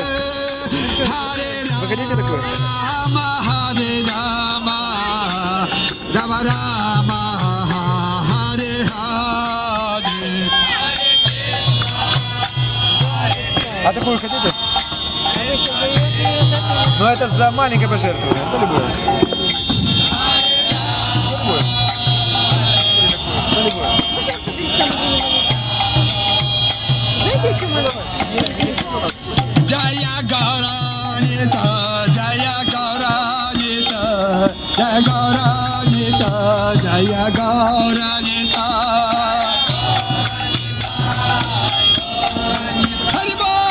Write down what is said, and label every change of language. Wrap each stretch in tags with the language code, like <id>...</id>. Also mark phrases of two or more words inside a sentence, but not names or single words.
<ru>Вы хотите такой? А такую хотите? Ну это за маленькое пожертвование. Это любое. Знаете, в чем оно?</ru> <bn>জয় গৌরনিতা, জয় গৌরনিতা, জয় গৌরনিতা, জয় গৌরনিতা. Haribo!</bn>